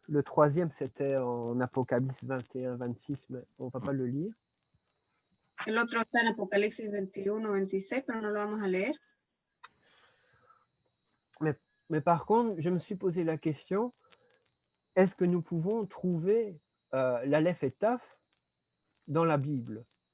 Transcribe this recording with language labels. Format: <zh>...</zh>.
<fr>Le 3e, c'était en Apocalypse 21-26, mais on ne va pas le lire.</fr> <es>El otro está en Apocalipsis 21-26, pero no lo vamos a leer.</es> <fr>Mais par contre, je me suis posé la question, est-ce que nous pouvons trouver l'Aleph et Taf dans la Bible?</fr>